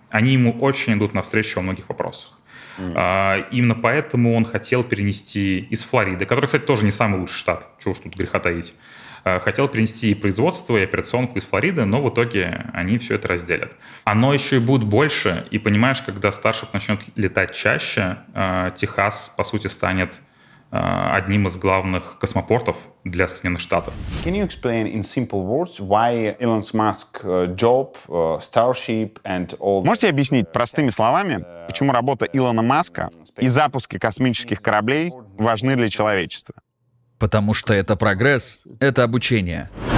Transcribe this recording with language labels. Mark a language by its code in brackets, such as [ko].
[ru] Они ему очень идут навстречу во многих вопросах. Именно поэтому он хотел перенести из Флориды, который, кстати, тоже не самый лучший штат, чего уж тут греха таить, хотел перенести и производство, и операционку из Флориды, но в итоге они все это разделят. Оно еще и будет больше, и понимаешь, когда Starship начнет летать чаще, Техас, по сути, станет одним из главных космопортов для Соединенных Штатов. [en] Can you explain in simple words why Elon Musk job, Starship and all? [ru] Можете объяснить простыми словами, почему работа Илона Маска и запуски космических кораблей важны для человечества? Потому что это прогресс, это обучение.